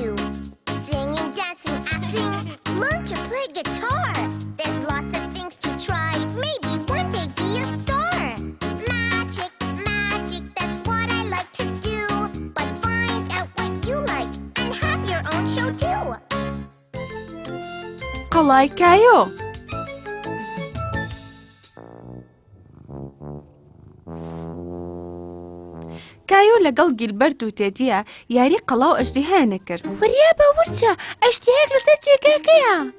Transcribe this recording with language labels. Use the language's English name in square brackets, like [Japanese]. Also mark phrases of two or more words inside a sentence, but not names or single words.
[English] Singing, dancing, acting, learn to play guitar. There's lots of things to try, maybe one day be a star. Magic, magic, that's what I like to do. But find out what you like and have your own show too. [Central Kurdish] قەڵای کایۆ! کایۆ لەگەڵ گیلبەرت و تێدیە یاری قەڵا و ئەژدیهایانە کرد. وەریا بە ورچە ئەژدیهایەک لەسەر جێگاکەیە.